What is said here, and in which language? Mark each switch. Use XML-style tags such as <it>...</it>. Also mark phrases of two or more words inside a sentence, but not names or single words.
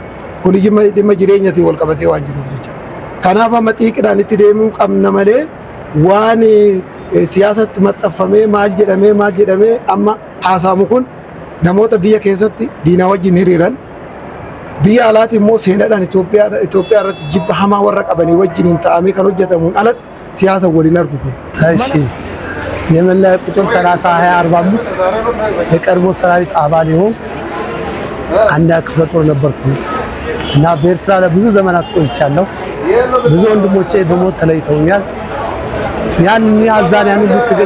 <om>Kuni dhimma jireenyatiin wal qabatee waan jiruuf jecha. Kanaaf amma xiiqidhaan itti deemuu qabna malee waan siyaasatti maxxanfamee maal jedhamee amma haasaamu kun namoota biyya keessatti diinaa wajjin hiriiran biyya alaati immoo seenaadhaan Itoophiyaa irratti jibba hamaa warra qabanii wajjin hin ta'amee kan hojjetamuun alatti siyaasa waliin argu kun.</om> <am>እሺ የመለያ ቁጥር 30/20/45 የቀድሞ ሰራዊት አባል የሆንኩ አንድ ክፍለ ጦር ነበርኩ እና በኤርትራ ለብዙ ዘመናት ቆይቻለሁ። ብዙ ወንድሞቼ በሞት ተለይተውኛል። ያን ሁሉ ትግል</am>